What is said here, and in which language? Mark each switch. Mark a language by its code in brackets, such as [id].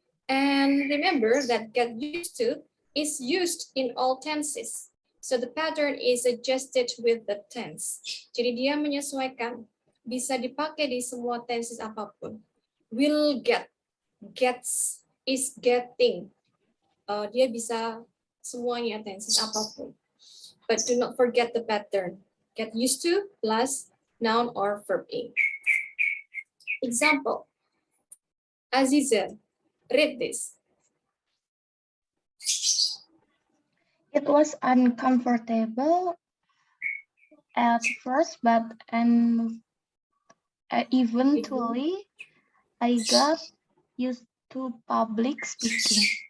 [en] And remember that get used to is used in all tenses. So the pattern is adjusted with the tense. [id] Jadi dia menyesuaikan, bisa dipakai di semua tenses apapun. [en] Will get, gets, is getting. [id] Dia bisa semuanya tenses apapun. [en] But do not forget the pattern. Get used to plus noun or verb ing. Example, Aziza, read this. It was uncomfortable at first, but eventually I got used to public speaking.